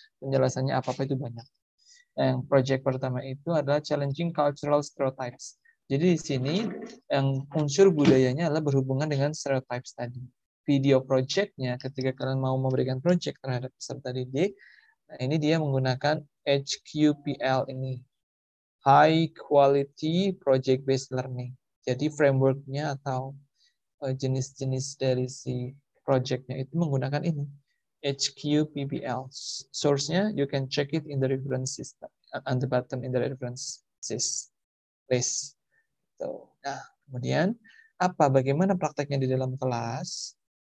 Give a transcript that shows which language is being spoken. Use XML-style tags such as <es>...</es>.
<id>Penjelasannya apa-apa itu banyak. Yang project pertama itu adalah</id> <en>challenging cultural stereotypes.</en> <id>Jadi di sini yang unsur budayanya adalah berhubungan dengan stereotypes tadi. Video projectnya, ketika kalian mau memberikan project terhadap peserta didik, nah ini dia menggunakan HQPL ini.</id> <en>High Quality Project Based Learning.</en> <id>Jadi framework-nya atau jenis-jenis dari si project-nya itu menggunakan ini.</id> <en>HQPBL. Source-nya you can check it in the reference system, on the bottom in the reference list.</en> <id>So, nah, kemudian bagaimana prakteknya di dalam kelas?</id>